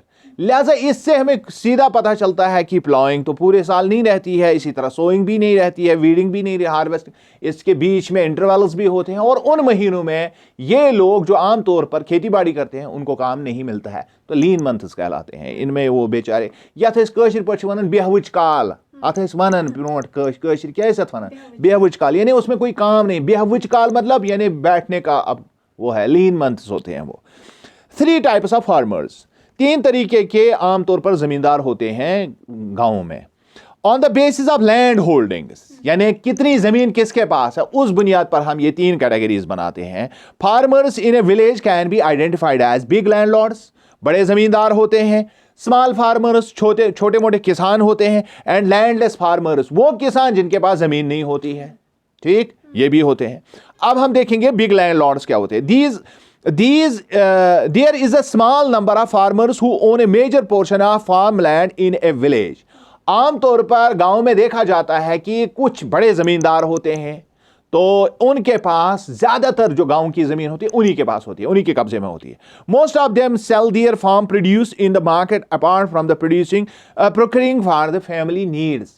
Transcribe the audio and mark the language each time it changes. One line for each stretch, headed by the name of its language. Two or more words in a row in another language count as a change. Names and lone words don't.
Hindi: लिहाजा इससे हमें सीधा पता चलता है कि प्लॉइंग तो पूरे साल नहीं रहती है, इसी तरह सोइंग भी नहीं रहती है, वीडिंग भी नहीं, हार्वेस्टिंग, इसके बीच में इंटरवल्स भी होते हैं। और उन महीनों में ये लोग जो आमतौर पर खेती बाड़ी करते हैं उनको काम नहीं मिलता है, तो
English: lean months
Hindi: कहलाते हैं। इनमें वो बेचारे
Kashmiri: यथ कशिर पे वनान बेहवुच काल, अत वनान ब्रोट कशिर क्या वनान बेहवुच काल,
Hindi: यानी उसमें कोई काम नहीं। बेहवुच काल मतलब यानी बैठने का, अब वो है
English: lean months
Hindi: होते हैं वो।
English: 3 types of farmers,
Hindi: 3 तरीके के आमतौर पर जमींदार होते हैं गांवों में।
English: on the basis of land holdings,
Hindi: यानी कितनी जमीन किसके पास है, उस बुनियाद पर हम ये 3 कैटेगरीज बनाते हैं।
English: farmers in a village can be identified as big landlords,
Hindi: बड़े जमींदार होते हैं।
English: small farmers,
Hindi: छोटे मोटे किसान होते हैं।
English: and landless farmers,
Hindi: वो किसान जिनके पास जमीन नहीं होती है, ठीक, ये भी होते हैं। अब हम देखेंगे
English: big landlords
Hindi: क्या होते हैं।
English: There is a small number of farmers who own a major portion of farmland in a village.
Hindi: आमतौर पर गांव में देखा जाता है कि कुछ बड़े जमींदार होते हैं, तो उनके पास ज्यादातर जो गांव की जमीन होती है उन्हीं के पास होती है, उन्हीं के कब्जे में होती है।
English: most of them sell their farm produce in the market apart from the procuring for the family needs.